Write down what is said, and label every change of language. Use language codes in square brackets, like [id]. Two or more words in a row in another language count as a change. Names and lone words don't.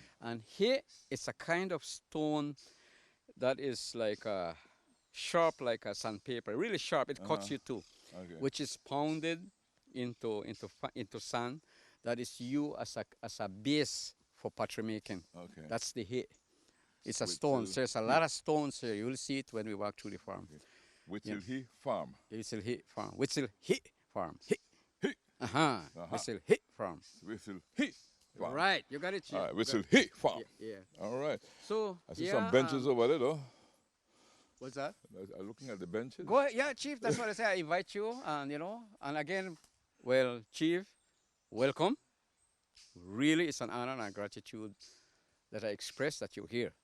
[en] And Hi is a kind of stone that is like sharp like a sandpaper, really sharp. It cuts you too, which is pounded into sand. That is used as a base for pottery making. Okay. That's the Hi. It's a stone. So there's a lot of stones here. You'll see it when we walk through the farm. Witzil Hi Farm. Witzil Hi Farm. Witzil Hi Farm. Hi. Uh-huh. Witzil Hi Farm. Witzil Hi Farm. Right, you got it. All right, Witzil Hi Farm. Yeah. All right. So I see some benches over there, though. What's that? I'm looking at the benches. Go ahead. Yeah, Chief. That's what I say. I invite you, and and again, well, Chief, welcome. Really, it's an honor and a gratitude that I express that you're here.